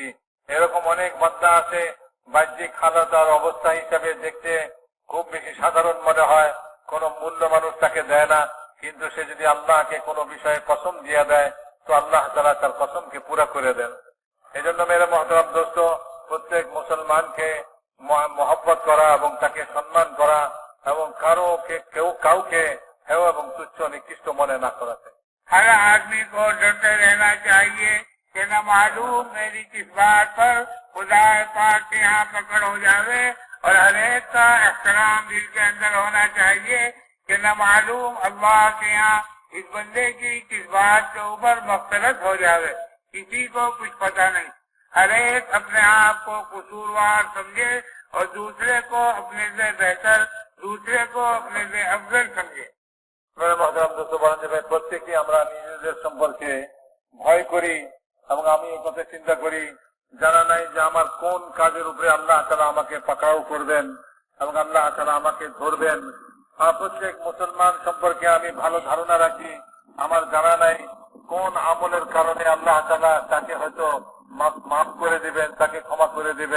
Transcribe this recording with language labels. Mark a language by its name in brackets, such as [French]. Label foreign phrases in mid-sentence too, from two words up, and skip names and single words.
[Bangla] এরকম অনেক বান্দা আছে বাহ্যিক হালত আর অবস্থা হিসাবে দেখতে খুব বেশি সাধারণ মনে হয়, কোন মূল্য মানুষ তাকে দেয় না, কিন্তু সে যদি আল্লাহকে কোনো বিষয়ে কসম দিয়ে দেয় তো আল্লাহ তাআলা তার কসমকে পুরা করে দেন। এই জন্য [Urdu] میرے محترم دوست, [Bangla] প্রত্যেক মুসলমানকে মহব্বত করা এবং তাকে সম্মান করা এবং কাউকে হেয় এবং তুচ্ছ নিকৃষ্ট মনে না করাতে। [Urdu] ہر آدمی کو ڈرتے رہنا چاہیے کہ نہ معلوم میری کس بات پر خدا پاک کے یہاں پکڑ ہو جاوے، اور ہر ایک کا احترام دل کے اندر ہونا چاہیے کہ نہ معلوم اللہ کے یہاں اس بندے کی کس بات کے اوپر مغفرت ہو جاوے، کسی کو کچھ پتہ نہیں۔ ہر ایک اپنے آپ کو قصوروار سمجھے اور دوسرے کو اپنے سے بہتر، دوسرے کو اپنے سے افضل سمجھے۔ میرے محترم دوست, [Bangla] বলেন যে ভাই প্রত্যেকে আমরা নিজেদের সম্পর্কে ভয় করি এবং আমি এই কথা চিন্তা করি, জানা নাই যে আমার কোন কাজের উপরে আল্লাহ তাআলা আমাকে পাকড়াও করবেন এবং আল্লাহ তাআলা আমাকে ধরবেন। আর প্রত্যেক মুসলমান সম্পর্কে আমি ভালো ধারণা রাখি, আমার জানা নাই কোন আমলের কারণে আল্লাহ তাআলা তাকে হয়তো মাফ করে দিবেন, তাকে ক্ষমা করে দিবেন।